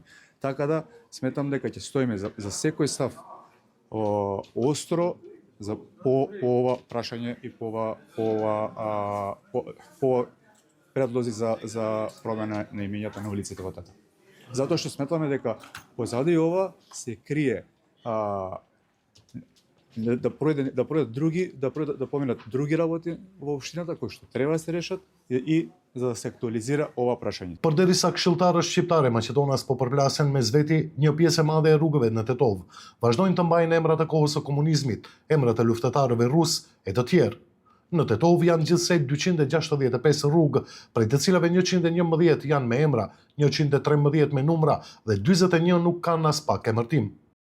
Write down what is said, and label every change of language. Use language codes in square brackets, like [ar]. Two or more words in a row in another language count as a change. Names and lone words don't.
[mk] Така да сметам дека ќе стоиме за секој став остро по ова прашање и по предлози за промена на имињата на улиците во Тетово. Затоа што сметаме дека позади ова се крие да поминат други работи во општината кои што треба да се решат и за да се актуализира ова прашање. [sq] Përderisa këshilltarët shqiptarë Maqedonas po përplasen mes veti, një pjesë e madhe e rrugëve në Tetov vazhdojnë të mbajnë emrat e kohës së komunizmit, emrat e luftëtarëve rus e të tjerë. Në Tetov janë gjithsej 265 rrugë, prej të cilave 111 janë me emra, 113 me numra dhe 41 nuk kanë as pak emërtim.